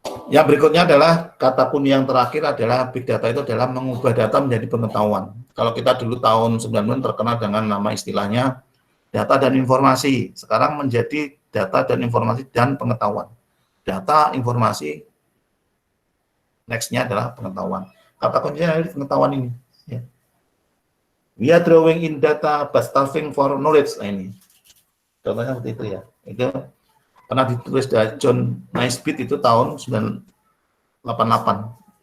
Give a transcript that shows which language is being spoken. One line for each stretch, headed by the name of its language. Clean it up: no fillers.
Indonesian: Yang berikutnya adalah kata kunci yang terakhir adalah big data itu adalah mengubah data menjadi pengetahuan. Kalau kita dulu tahun 90 terkenal dengan nama istilahnya data dan informasi, sekarang menjadi data dan informasi dan pengetahuan. Data, informasi, next-nya adalah pengetahuan. Kata kuncinya adalah pengetahuan ini. Ya.
English: We are drawing in data but starving for knowledge.
Indonesian: Nah, ini contohnya seperti itu ya. Itu pernah ditulis dari John Naisbitt itu tahun 1988.